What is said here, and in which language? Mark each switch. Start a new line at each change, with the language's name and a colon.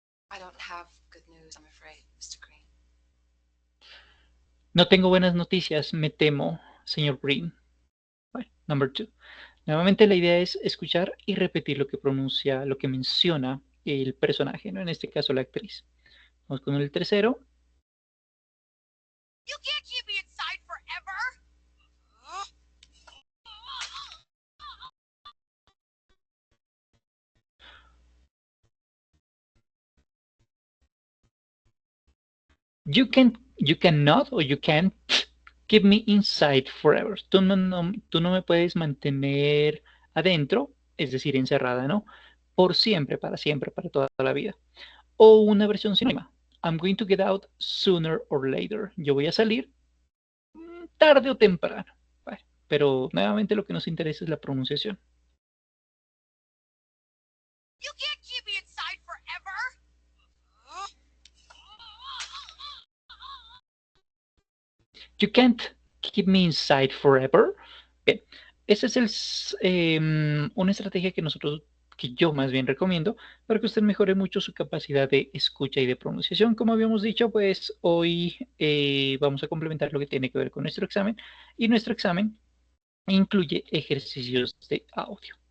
English: I don't have good news, I'm afraid, Mr. Green.
Spanish: No tengo buenas noticias, me temo, señor Green. Bueno,
English: number two.
Spanish: Nuevamente la idea es escuchar y repetir lo que pronuncia, lo que menciona el personaje, ¿no? En este caso la actriz. Vamos con el tercero.
English: You can't keep me inside forever! You cannot o you can't keep me inside forever.
Spanish: Tú no me puedes mantener adentro, es decir, encerrada, ¿no? Por siempre, para toda la vida. O una versión sinónima.
English: I'm going to get out sooner or later.
Spanish: Yo voy a salir tarde o temprano. Vale. Pero nuevamente lo que nos interesa es la pronunciación.
English: You can't keep me inside forever. You can't keep me inside forever.
Spanish: Bien, esa es una estrategia que yo más bien recomiendo para que usted mejore mucho su capacidad de escucha y de pronunciación. Como habíamos dicho, pues hoy vamos a complementar lo que tiene que ver con nuestro examen y nuestro examen incluye ejercicios de audio.